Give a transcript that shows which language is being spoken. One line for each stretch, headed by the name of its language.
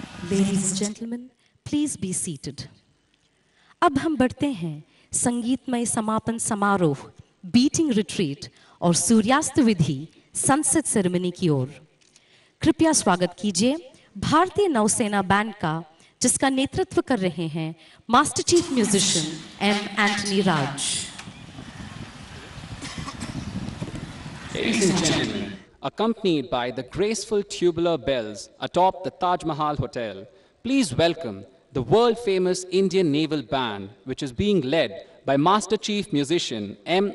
English: Ladies and gentlemen, please be seated.
Hindi: अब हम बढ़ते हैं संगीतमय समापन समारोह, बीटिंग रिट्रीट और सूर्यास्त विधि सनसेट सेरेमनी की ओर। कृपया स्वागत कीजिए भारतीय नौसेना बैंड का, जिसका नेतृत्व कर रहे हैं master chief musician M Antony Raj.
English: Ladies and gentlemen, accompanied by the graceful tubular bells atop the Taj Mahal Hotel, please welcome the world-famous Indian Naval Band, which is being led by Master Chief Musician M.